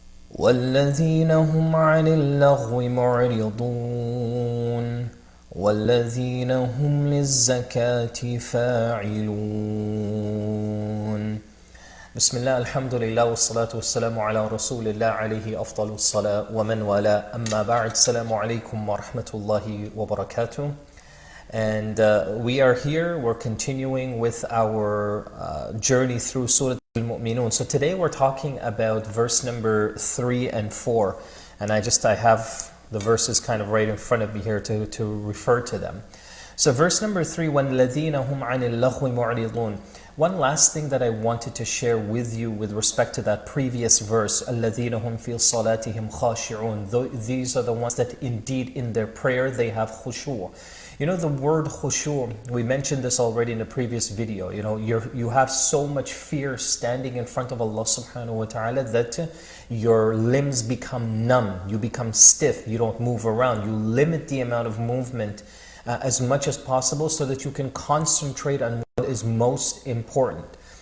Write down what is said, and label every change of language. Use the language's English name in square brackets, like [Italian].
[Arabic] والذين هم عن اللغو معرضون والذين هم للزكاة فاعلون بسم الله الحمد لله والصلاة والسلام على رسول الله عليه أفضل الصلاة ومن والاه أما بعد السلام عليكم ورحمة الله وبركاته. [English] And we are here, we're continuing with our journey through Surah Al-Mu'minun. So today we're talking about verse number 3 and 4. And I have the verses kind of right in front of me here to refer to them. So verse number 3, [Arabic] وَالَّذِينَ هُمْ عَنِ اللَّغْوِ مُعْرِضُونَ. [English] One last thing that I wanted to share with you with respect to that previous verse, [Arabic] الَّذِينَ هُمْ فِي صَلَاتِهِمْ خَاشِعُونَ. [English] These are the ones that indeed in their prayer they have khushu'. You know, the word khushu', we mentioned this already in a previous video. You know, you have so much fear standing in front of Allah subhanahu wa ta'ala that your limbs become numb, you become stiff, you don't move around, you limit the amount of movement as much as possible so that you can concentrate on what is most important.